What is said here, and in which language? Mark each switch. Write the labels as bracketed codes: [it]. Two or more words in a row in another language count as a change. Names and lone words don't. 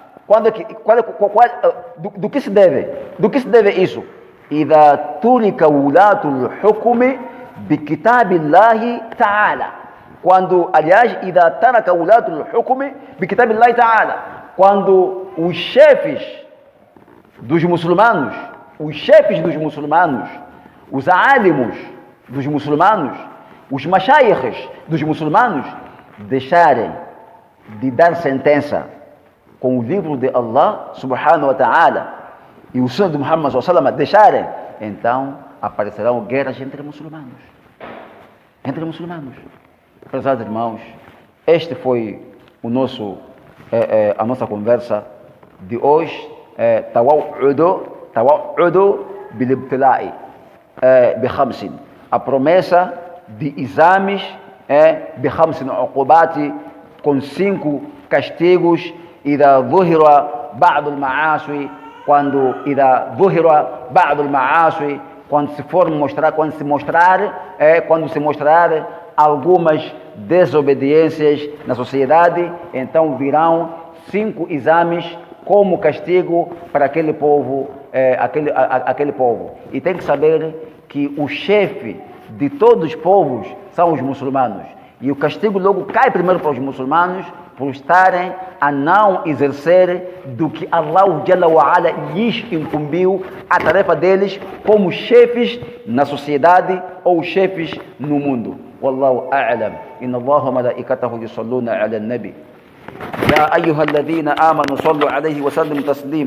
[pt] Do que se deve isso? [ar] إذا ترك ولاة الحكم بكتاب الله تعالى. [pt] Quando, aliás, [ar] إذا ترك ولاة الحكم بكتاب الله تعالى. [pt] Quando os chefes dos muçulmanos, os alimos dos muçulmanos, os mashayikhes dos muçulmanos, deixarem de dar sentença com o livro de Allah [ar] سبحانه وتعالى [pt] e o Sunnah de Muhammad [ar] صلى الله عليه وسلم [pt] deixarem, então aparecerão guerras entre muçulmanos. Prezados irmãos, este foi a nossa conversa de hoje. [ar] توعد بالابتلاء بخمس. [pt] A promessa de exames [ar] بخمس عقوبات, [pt] com 5 castigos. [ar] إذا ظهر بعض المعاصي, [pt] quando se mostrar algumas desobediências na sociedade, então virão 5 exames como castigo para aquele povo, aquele povo. E tem que saber que o chefe de todos os povos são os muçulmanos. E o castigo logo cai primeiro para os muçulmanos por estarem a não exercer do que Allah [ar] جل وعلا [pt] lhes incumbiu a tarefa deles como chefes na sociedade ou chefes no mundo. [ar] والله أعلم. إن الله وملائكته يصلون على النبي. يا أيها الذين آمنوا صلوا عليه وسلموا تسليما.